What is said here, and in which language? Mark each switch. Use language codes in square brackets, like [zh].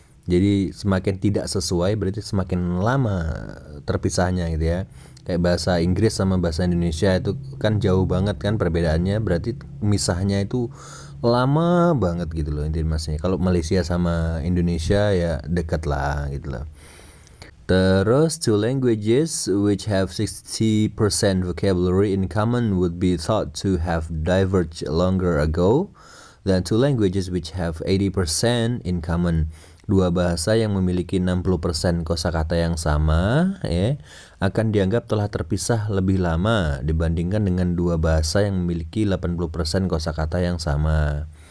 [id] Jadi semakin tidak sesuai berarti semakin lama terpisahnya gitu ya. Kayak bahasa Inggris sama bahasa Indonesia itu kan jauh banget kan perbedaannya, berarti misahnya itu lama banget gitu loh informasinya. Kalau Malaysia sama Indonesia ya dekat lah gitu loh. [en] Terus, two languages which have 60% vocabulary in common would be thought to have diverged longer ago than two languages which have 80% in common. [id] Dua bahasa yang memiliki 60% kosakata yang sama ya, akan dianggap telah terpisah lebih lama dibandingkan dengan dua bahasa yang memiliki 80% kosakata yang sama.